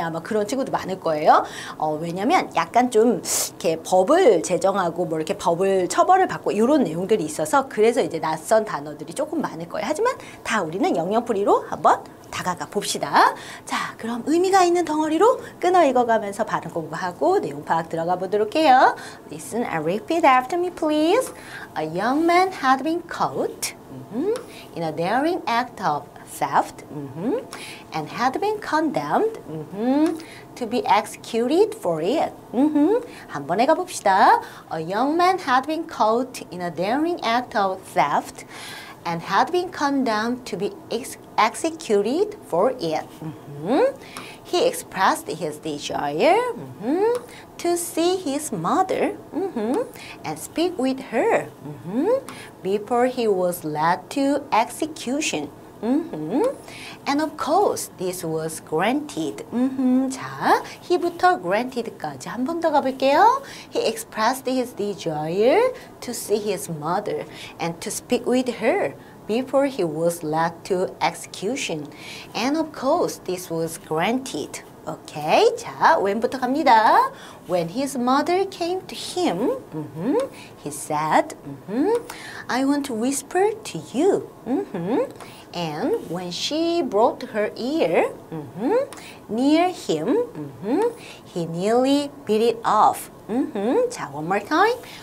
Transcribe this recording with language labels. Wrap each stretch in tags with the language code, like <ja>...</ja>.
<ko>아마 그런 친구도 많을 거예요. 왜냐면 약간 좀 이렇게 법을 제정하고 뭐 이렇게 법을 처벌을 받고 이런 내용들이 있어서 그래서 이제 낯선 단어들이 조금 많을 거예요. 하지만 다 우리는 영영풀이로 한번 다가가 봅시다. 자, 그럼 의미가 있는 덩어리로 끊어 읽어가면서 발음 공부하고 내용 파악 들어가 보도록 해요.</ko> <en>Listen and repeat after me, please. A young man had been caught in a daring act of theft and had been condemned to be executed for it.</en> <ko>한번 해가 봅시다.</ko> <en>A young man had been caught in a daring act of theft and had been condemned to be executed for it. He expressed his desire to see his mother and speak with her before he was led to execution. And of course, this was granted.</en> <ko>자, he부터 granted까지 한 번 더 가볼게요.</ko> <en>He expressed his desire to see his mother and to speak with her before he was led to execution. And of course, this was granted.</en> <ko>오케이, 자, when부터 갑니다.</ko> <en>When his mother came to him, he said, I want to whisper to you. And when she brought her ear near him, he nearly beat it off. 자, one more time.</en>